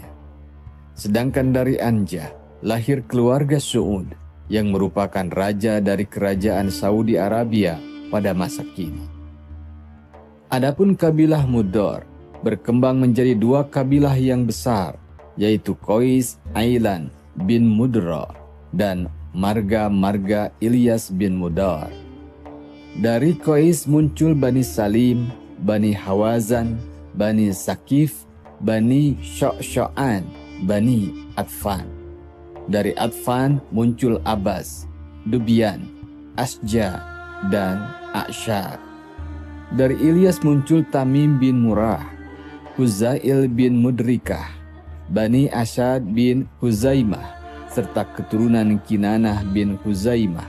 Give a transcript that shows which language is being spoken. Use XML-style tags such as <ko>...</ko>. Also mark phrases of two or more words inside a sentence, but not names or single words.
<id>Sedangkan dari Anjah lahir keluarga Su'ud yang merupakan raja dari kerajaan Saudi Arabia pada masa kini. Adapun kabilah Mudor berkembang menjadi dua kabilah yang besar, yaitu Qais Ailan bin Mudra dan marga Ilyas bin Mudar. Dari Qais muncul Bani Salim, Bani Hawazan, Bani Sakif, Bani Sya'sya'an, Bani Atfan. Dari Atfan muncul Abbas, Dubyan, Asja, dan A'syar. Dari Ilyas muncul Tamim bin Murrah, Huzail bin Mudrikah, Bani Asyad bin Huzaimah, serta keturunan Kinanah bin Huzaimah.</id>